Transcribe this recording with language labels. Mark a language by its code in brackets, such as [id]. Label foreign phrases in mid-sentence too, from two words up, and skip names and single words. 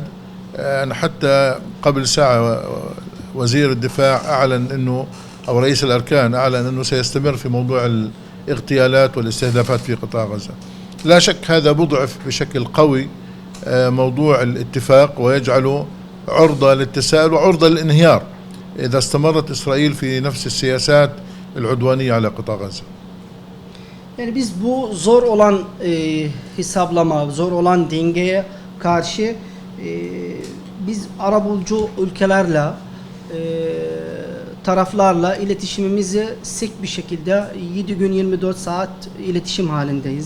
[ar] أنا حتى قبل ساعة وزير الدفاع أعلن أنه أو رئيس الأركان أعلن أنه سيستمر في موضوع الاغتيالات والاستهدافات في قطاع غزة. لا شك هذا بضعف بشكل قوي موضوع الاتفاق ويجعله عرضة للتساؤل وعرضة للانهيار إذا استمرت إسرائيل في نفس السياسات العدوانية على قطاع غزة. [tr] Yani biz bu zor olan hesaplama, zor olan dengeye karşı biz arabulucu ülkelerle, taraflarla iletişimimizi sık bir şekilde 7 gün 24 saat iletişim halindeyiz.